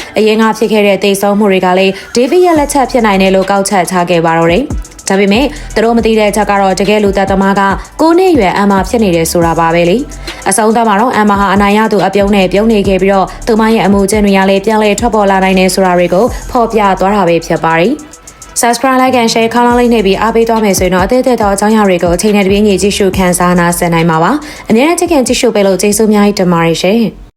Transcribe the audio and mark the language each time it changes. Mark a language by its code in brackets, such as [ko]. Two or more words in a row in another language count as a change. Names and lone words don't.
[my] အရင်ကဖြစ်ခဲ့တဲ့သေဆုံးမှုတွေကလည်းဒေးဗစ်ရဲ့လက်ချက်ဖြစ်နိုင်တယ်လို့ကောက်ချက်ချခဲ့ပါတော့တယ်။ဒါပေမဲ့သူတို့မသိတဲ့ချက်ကတော့တကယ်လူသက်သမားက9နှစ်ရွယ်အမ်မာဖြစ်နေတယ်ဆိုတာပါပဲလေအဆုံးသတ်မှာတော့အမ်မာဟာအနိုင်ရသူအပြုံးနဲ့ပြုံးနေခဲ့ပြီးတော့သူမရဲ့အမှုကျင့်တွေကလည်းပြန်လည်ထွက်ပေါ်လာနိုင်တယ်ဆိုတာတွေကိုဖော်ပြသွားတာပဲဖြစ်ပါတယ်။ [en] Subscribe like and share [my] ခေါင်းလောင်းလေးနှိပ်ပြီးအားပေးသွားမယ်ဆိုရင်တော့အသေးသေးသောအကြောင်းအရာတွေကိုအချိန်နဲ့တပြေးညီကြည့်ရှုခန်းစားနာဆင်နိုင်မှာပါ။အများနဲ့ချစ်ခင်ကြည့်ရှုပေးလို့ကျေးဇူးအများကြီးတင်ပါတယ်ရှင်။